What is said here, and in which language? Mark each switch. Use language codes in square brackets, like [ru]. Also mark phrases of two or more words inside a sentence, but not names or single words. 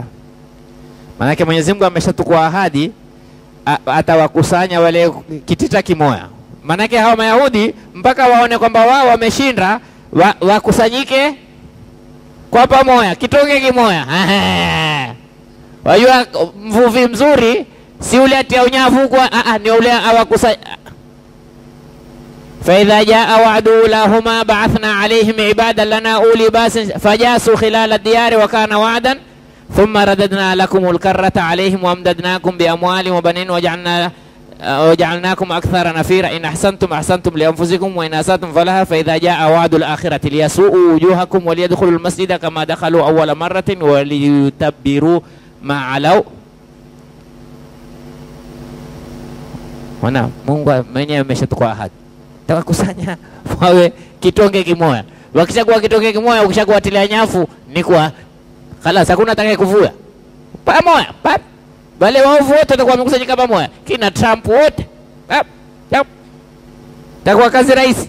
[sw] Maana Mwenyezi Mungu ameshatukua ahadi atawakusanya wale kitita kimoya. Maana hawa Mayahudi mpaka waone kwamba wao wameshinda, wakusanyike kwa pamoja, kitoke kimoya. Wajua mvuvi mzuri si ule atia unyavu kwa ni ule awakusanya. [ar] فإذا جاء وعد أولاهما بعثنا عليهم عبادا لنا أولي باس فجاسوا خلال الديار وكان وعدا ثم رددنا لكم الكرة عليهم وأمددناكم بأموال وبنين وجعلناكم أكثر نفيرا إن أحسنتم أحسنتم لأنفسكم وإن أسأتم فلها فإذا جاء وعد الآخرة ليسوءوا وجوهكم وليدخلوا المسجد كما دخلوا أول مرة وليتبروا ما علوا. [sw] Wana Mungu mwenyewe ameshatukua ahadi, tawakusanya wawe kitonge kimoja. Wakishakuwa kitonge kimoja, ukishakuwa tilia nyafu ni kwa khalas, hakuna atakaye kuvua pamoja. Wale waovu wote watakuwa wamekusanyika pamoja, kina Trump wote takuwa kazi rahisi.